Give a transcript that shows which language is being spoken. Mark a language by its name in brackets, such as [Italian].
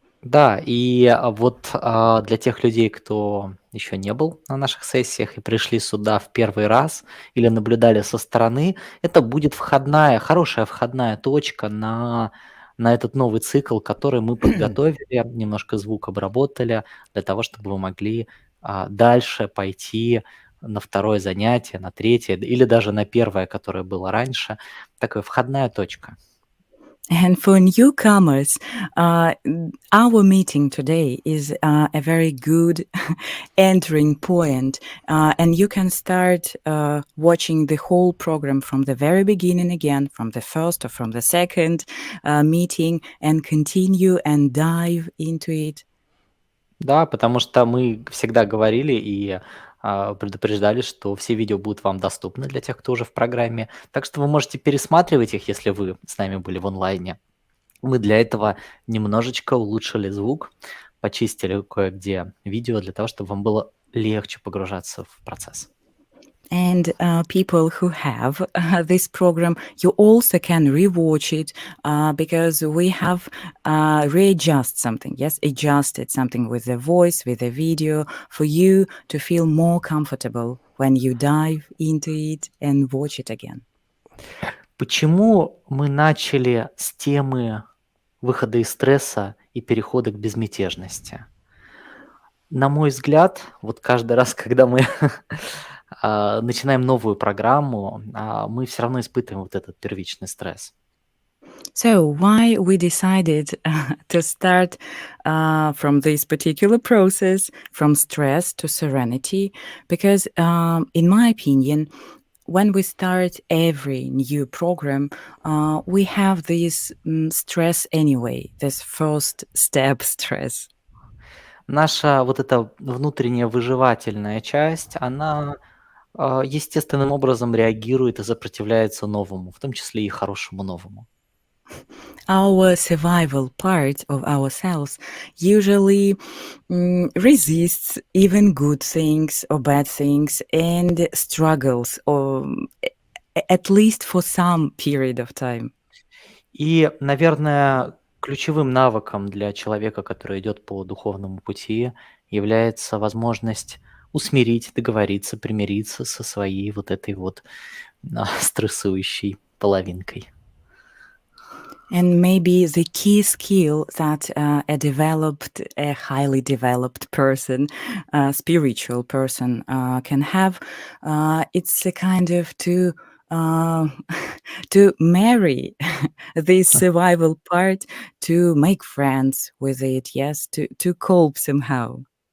[Russian] Да, и, вот, для тех людей, кто еще не был на наших сессиях и пришли сюда в первый раз или наблюдали со стороны, это будет хорошая входная точка на этот новый цикл, который мы подготовили, немножко звук обработали для того, чтобы вы могли, дальше пойти на второе занятие, на третье или даже на первое, которое было раньше. Такая входная точка. [English] And for newcomers, our meeting today is a very good entering point, and you can start watching the whole program from the very beginning again, from the first or from the second meeting, and continue and dive into it. [Russian] Да, потому что мы всегда говорили и, предупреждали, что все видео будут вам доступны для тех, кто уже в программе. Так что вы можете пересматривать их, если вы с нами были в онлайне. Мы для этого немножечко улучшили звук, почистили кое-где видео для того, чтобы вам было легче погружаться в процесс. [English] And people who have this program, you also can rewatch it because we have readjust something, yes, adjusted something with the voice, with the video, for you to feel more comfortable when you dive into it and watch it again. [Russian] Почему мы начали с темы выхода из стресса и перехода к безмятежности? На мой взгляд, вот каждый раз, когда мы, начинаем новую программу, мы все равно испытываем вот этот первичный стресс. [English] So, why we decided to start from this particular process, from stress to serenity? Because, in my opinion, when we start every new program, we have this stress anyway, this first step stress. [Russian] Наша вот эта внутренняя выживательная часть, она, естественным образом реагирует и сопротивляется новому, в том числе и хорошему новому. [English] Our survival part of ourselves usually resists even good things or bad things and struggles, or at least for some period of time. [Russian] И, наверное, ключевым навыком для человека, который идет по духовному пути, является возможность усмирить, договориться, примириться со своей вот этой вот, стрессующей половинкой. [English] And maybe the key skill that a highly developed person, spiritual person can have, it's a kind of uh, to marry this survival part, to make friends with it, yes, to cope somehow.